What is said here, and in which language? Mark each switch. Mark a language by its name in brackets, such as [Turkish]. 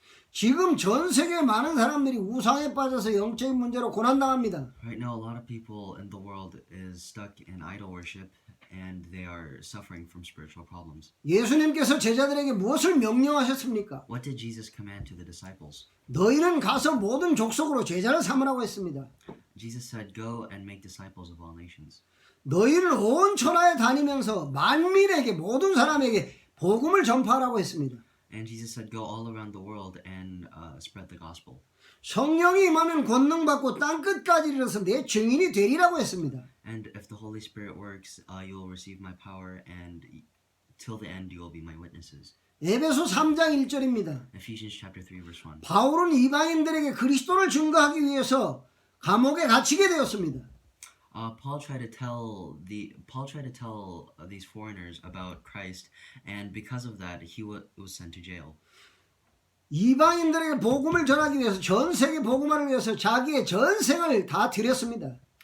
[Korean] 지금 전 세계 많은 사람들이 우상에 빠져서 영적인 문제로 고난당합니다. [English] Right now, a lot of people in the world is stuck in idol worship, and they are suffering from spiritual problems. [Korean] 예수님께서 제자들에게 무엇을 명령하셨습니까? [English] What did Jesus command to the disciples? [Korean] 너희는 가서 모든 족속으로 제자를 삼으라고 했습니다. [English] Jesus said, "Go and make disciples of all nations." [Korean] 너희는 온 천하에 다니면서 만민에게 모든 사람에게 복음을 전파하라고 했습니다. [English] And Jesus said, "Go all around the world and spread the gospel." [Korean] 성령이 임하면 권능받고 땅끝까지 이르러서 내 증인이 되리라고 했습니다. [English] And if the Holy Spirit works, you will receive my power, and till the end, you will be my witnesses. [Korean] 에베소 3장 1절입니다. [English] Ephesians chapter 3, verse 1. [Korean] 바울은 이방인들에게 그리스도를 증거하기 위해서 감옥에 갇히게 되었습니다. [English] Paul tried to tell these foreigners about Christ, and because of that, he was sent to jail. [Korean] 이방인들에게 복음을 전하기 위해서 전 세계 복음화를 위해서 자기의 전생을 다 드렸습니다.